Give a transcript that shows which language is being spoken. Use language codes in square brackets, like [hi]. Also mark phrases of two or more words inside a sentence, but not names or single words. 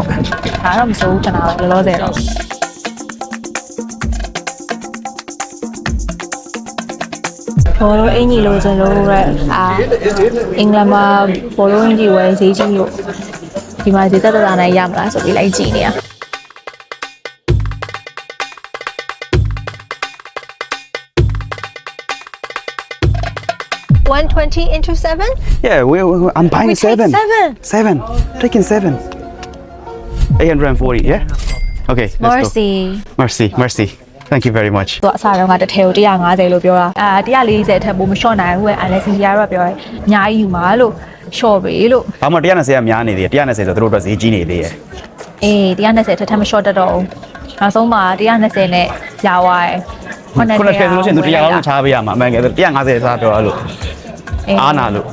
[my] ဒါတော့မစိုးဘူးကျွန်တော်လောလောဆယ်တော့ဘောလုံးအင်ကြီးလို့ကျွန်တော်တို့အင်္ဂလန်မှာဘောလုံးအင်ကြီးဝယ်ဈေးကြီးလို့ဒီမှာဈေးသက်သက်သာနိုင်ရမလားဆိုပြီးလိုက်ကြည့်နေရ120 into 7? [en] Yeah, I'm buying We take 7. seven. 7. Taking 7. 840, yeah? Okay, let's go. Mercy. Thank you very much. [my] သူအစားတော့ကတစ်ထည်ကို150လို့ပြောတာ140အထက်ပိုမလျှော့နိုင်ဘူးအဲ့ဒါစီရတော့ပြောရဲအများကြီးယူမှာလို့လျှော့ပေးလို့ ဘာမှ120ကများနေသေးတယ်120ဆိုသူတို့အတွက်ဈေးကြီးနေသေးတယ် အေး120အထက်မလျှော့တတ်တော့ဘူးနောက်ဆုံးမှာ120နဲ့ရသွားတယ် ခုနကထည့်ဆိုလို့ရှိရင်သူ100လောက်ချားပေးရမှာအမှန်ကယ်150စားပြောလို့အားနာလို့